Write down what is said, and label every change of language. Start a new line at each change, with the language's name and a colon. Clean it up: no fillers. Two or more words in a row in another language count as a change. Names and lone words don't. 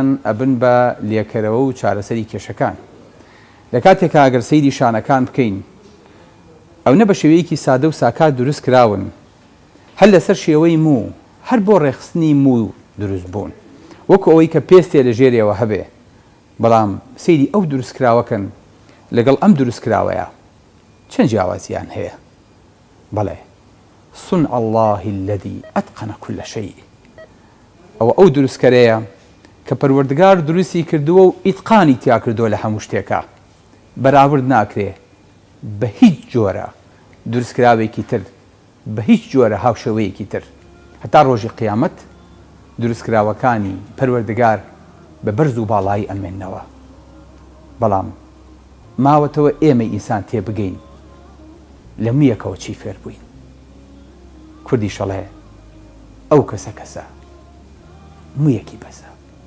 Central Kurdish: ئەبن بە لێکەرەوە و چارەسەری کێشەکان لە کاتێکە ئەگەر سەیری شانەکان بکەین ئەو نە بە شێوەیەکی سادە و ساکات دروست کراون هەر لەسەر شێوەی مو هەر بۆ ڕێخستنی مو دروست بوون وەکو ئەوەی کە پێستێ لە ژێرەوە هەبێ بەڵام سەیری ئەو دروستکراوەکەن لەگەڵ ئەم دروستکراوەیە چەند جیاوازیان هەیە بەڵێ
Arabic: صنع الله الذي أتقن كل شيء
Central Kurdish: ئەو دروستکەرەیە کە پەروەردگار دروستی کردووە و ئیتقانی تیا کردووە لە هەموو شتێکە بەراورد ناکرێ بە هیچ جۆرە دروستکراوێکی تر بە هیچ جۆرە هاوشەوەیەکی تر هەتا ڕۆژی قیامەت دروستکراوەکانی پەروەردگار بە بەرز و باڵایی ئەمێننەوە بەڵام ماوەتەوە ئێمە ئینسان تێبگەین لە مویەکەوە چی فێر بووین کوردی شەڵێ ئەو کەسە مویەکی بەسە.